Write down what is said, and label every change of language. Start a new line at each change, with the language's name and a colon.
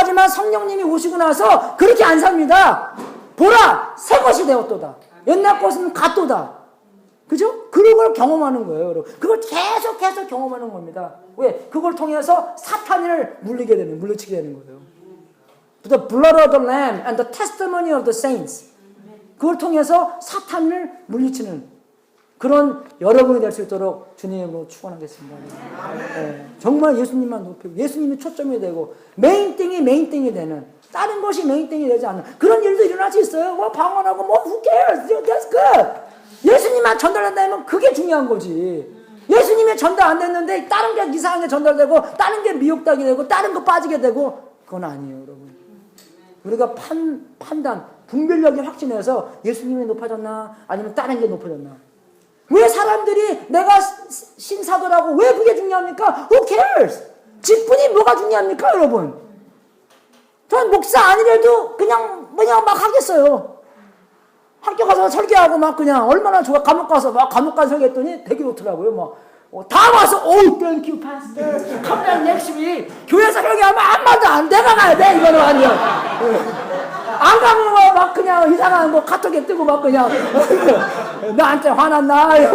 Korean: 하지만 성령님이 오시고 나서 그렇게 안 삽니다. 보라, 새 것이 되었도다. 옛날 것은 같도다. 그죠? 그런 걸 경험하는 거예요, 여러분. 그걸 계속해서 경험하는 겁니다. 왜? 그걸 통해서 사탄을 물리치게 되는 거예요.
English: The blood of the Lamb and the testimony of the saints.
Korean: 그걸 통해서 사탄을 물리치는 그런 여러분이 될 수 있도록 주님으로 축원하겠습니다. 정말 예수님만 높이고 예수님이 초점이 되고 메인띵이 되는, 다른 것이 메인띵이 되지 않는 그런 일도 일어날 수 있어요. 뭐 방언하고 뭐
English: who cares? That's good.
Korean: 예수님만 전달된다면 그게 중요한 거지. 예수님이 전달 안 됐는데 다른 게 이상하게 전달되고 다른 게 미혹되게 되고 다른 거 빠지게 되고 그건 아니에요, 여러분. 우리가 판단, 분별력이 확신해서 예수님이 높아졌나 아니면 다른 게 높아졌나. 왜 사람들이 내가 신사도라고 왜 그게 중요합니까?
English: Who cares?
Korean: 직분이 뭐가 중요합니까, 여러분? 전 목사 아니래도 그냥 막 하겠어요. 학교 가서 설교하고 막 그냥 얼마나 좋아. 감옥 가서 설교했더니 되게 좋더라고요. 다 와서
English: thank you pastor. Come back next week.
Korean: 교회에서 설교하면 아무 말도 안 내가 가야 돼. 이거는 아니야. 안 가면 막 그냥 이상한 카톡에 뜨고 막 그냥 나한테 화났나?